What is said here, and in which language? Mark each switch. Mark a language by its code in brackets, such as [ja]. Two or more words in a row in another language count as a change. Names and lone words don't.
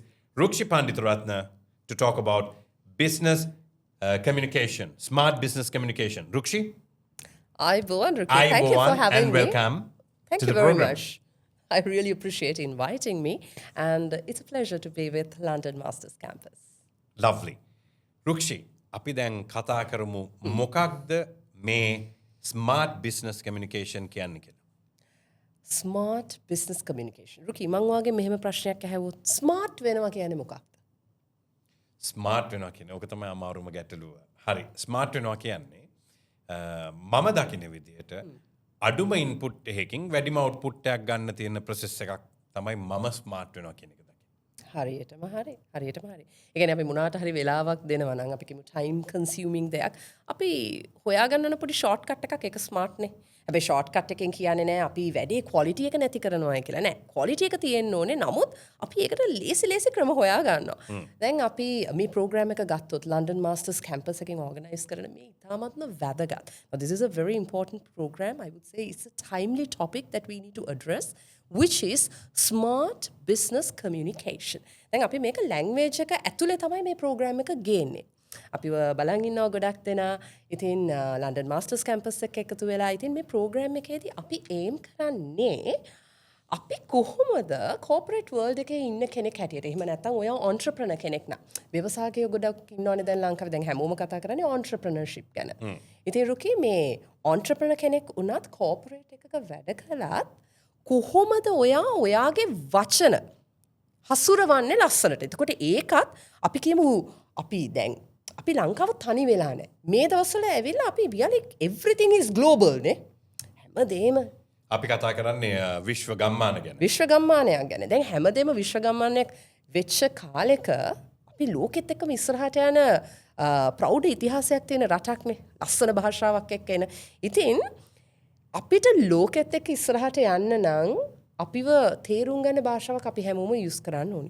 [en] Rukshi Panditaratna to talk about business communication, smart business communication. Rukshi? Aibowan, Ruki. Thank you for having and me. welcome Thank to you the very program. much. I really appreciate inviting me, and it's a pleasure to be with London Masters Campus. Lovely. Rukshi, [si] අපි දැන් කතා කරමු මොකක්ද මේ [en] smart business communication [si] කියන්නේ කියලා. [en] Smart business communication. [si] Ruki, මං වාගේ මෙහෙම ප්‍රශ්නයක් ඇහුවොත් smart වෙනවා කියන්නේ මොකක්ද? ස්මාර්ට් වෙනවා කියන්නේ ඕක තමයි අමාරුම ගැටලුව. හරි. ස්මාර්ට් වෙනවා කියන්නේ මම දකින විදිහට අඩුම ඉන්පුට් එකකින් වැඩිම අවුට්පුට් එකක් ගන්න තියෙන ප්‍රොසෙස් එකක් තමයි මම ස්මාර්ට් වෙනවා කියන එක දකින්නේ. හරියටම හරි. හරියටම හරි. ඒ කියන්නේ අපි මොනවාට හරි වෙලාවක් දෙනවා නම් අපි කියමු [en] time consuming [si] දෙයක්. අපි හොයාගන්න ඕන පොඩි shortcut එකක් ඒක smart නේ. හැබැයි shortcut එකෙන් කියන්නේ නෑ අපි වැඩේ quality එක නැති කරනවා කියලා නෑ. quality එක තියෙන්න ඕනේ. නමුත් අපි ඒකට ලේසි ක්‍රම හොයා ගන්නවා. දැන් අපි මේ program එක ගත්තොත් London Masters campus එකෙන් organize කරන මේ ඉතාමත්ම වැදගත්. [en] Now this is a very important program. I would say it's a timely topic that we need to address, which is smart business communication. [si] දැන් අපි මේක language එක ඇතුලේ තමයි මේ program එක ගේන්නේ. අපි බලන් ඉන්නවා ගොඩක් දෙනා ඉතින් London Masters campus එක එකතු වෙලා ඉතින් මේ program එකේදී අපි aim කරන්නේ අපි කොහොමද [en] corporate world [si] එකේ ඉන්න කෙනෙක් හැටියට එහෙම නැත්නම් ඔයා entrepreneur කෙනෙක් නා ව්‍යවසායකයෝ ගොඩක් ඉන්නවනේ දැන් ලංකාවේ දැන් හැමෝම කතා කරන්නේ entrepreneurship ගැන. ඉතින් රුකි මේ entrepreneur කෙනෙක් වුණත් corporate එකක වැඩ කළත් කොහොමද ඔයා ඔයාගේ වචන හසුරවන්නේ ලස්සනට. එතකොට ඒකත් අපි කියමු අපි දැන් අපි ලංකාව තනි වෙලා නැහැ. මේ දවස්වල ඇවිල්ලා අපි [en] really everything is global [si] නේ. හැමදේම අපි කතා කරන්නේ විශ්ව ගම්මාන ගැන. විශ්ව ගම්මානයක් ගැන. දැන් හැමදේම විශ්ව ගම්මානයක් වෙච්ච කාලෙක අපි ලෝකෙත් එක්කම ඉස්සරහට යන ප්‍රෞඩ ඉතිහාසයක් තියෙන රටක් නේ. ලස්සන භාෂාවක් එක්ක එන. ඉතින් අපිට ලෝකෙත් එක්ක ඉස්සරහට යන්න නම් අපිව තේරුම් ගන්න භාෂාවක් අපි හැමෝම යූස් කරන්න ඕනේ.